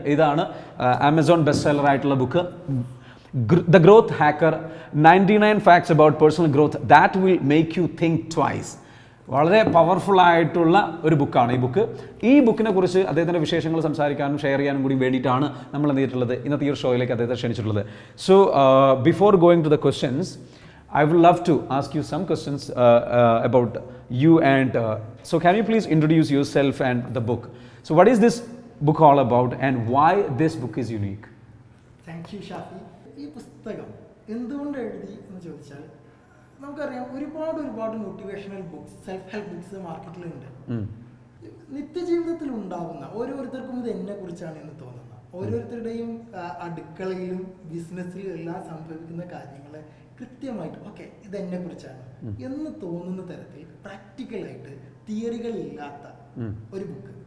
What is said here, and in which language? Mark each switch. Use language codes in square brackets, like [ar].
[ml] ഇതാണ് Amazon best seller ആയിട്ടുള്ള book, the growth hacker, 99 facts about personal growth that will make you think twice. വളരെ powerful ആയിട്ടുള്ള ഒരു ബുക്കാണ് ഈ ബുക്ക്. ഈ ബുക്കിനെ കുറിച്ച് അദ്ദേഹത്തിൻ്റെ വിശേഷങ്ങൾ സംസാരിക്കാനും ഷെയർ ചെയ്യാനും കൂടി വേണ്ടിയിട്ടാണ് നമ്മൾ എന്ത് ചെയ്തിട്ടുള്ളത്, ഇന്നത്തെ ഈ ഒരു ഷോയിലേക്ക് അദ്ദേഹത്തെ ക്ഷണിച്ചിട്ടുള്ളത്. [en] So before going to the questions, I would love to ask you some questions about you and so can you please introduce yourself and the book. So what is this book all about and why this book is unique? Thank you, Shafi. [ml] ഈ പുസ്തകം എന്തുകൊണ്ട് എഴുതി എന്ന് ചോദിച്ചാൽ നമുക്കറിയാം ഒരുപാട് motivational books, self help books മാർക്കറ്റിലുണ്ട്. നിത്യജീവിതത്തിൽ ഉണ്ടാകുന്ന ഓരോരുത്തർക്കും ഇത് എന്നെ കുറിച്ചാണ് എന്ന് തോന്നുന്നത്. ഓരോരുത്തരുടെയും അടുക്കളയിലും ബിസിനസ്സിലും എല്ലാം സംഭവിക്കുന്ന കാര്യങ്ങളെ കൃത്യമായിട്ട് ഓക്കെ ഇതെന്നെ കുറിച്ചാണ് എന്ന് തോന്നുന്ന തരത്തിൽ പ്രാക്ടിക്കലായിട്ട് തിയറികളില്ലാത്ത ഒരു ബുക്ക്.